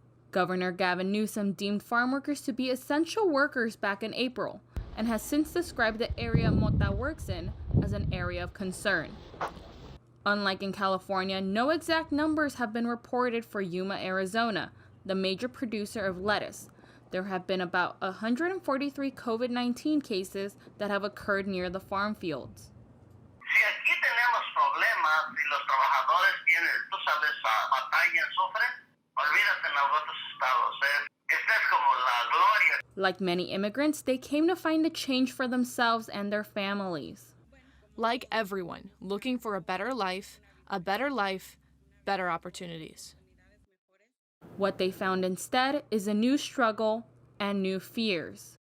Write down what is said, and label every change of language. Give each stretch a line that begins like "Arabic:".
English: Governor Gavin Newsom deemed farm workers to be essential workers back in April and has since described the area Mota works in as an area of concern. Unlike in California, no exact numbers have been reported for Yuma, Arizona, the major producer of lettuce. There have been about 143 COVID-19 cases that have occurred near the farm fields.
Spanish: Si aquí tenemos problemas y los trabajadores tienen, tú sabes, batallan, sufren, olvídate en los otros estados. Esta es como la gloria.
English: Like many immigrants, they came to find a change for themselves and their families. Like everyone, looking for a better life, better opportunities. What they found instead is a new struggle and new fears.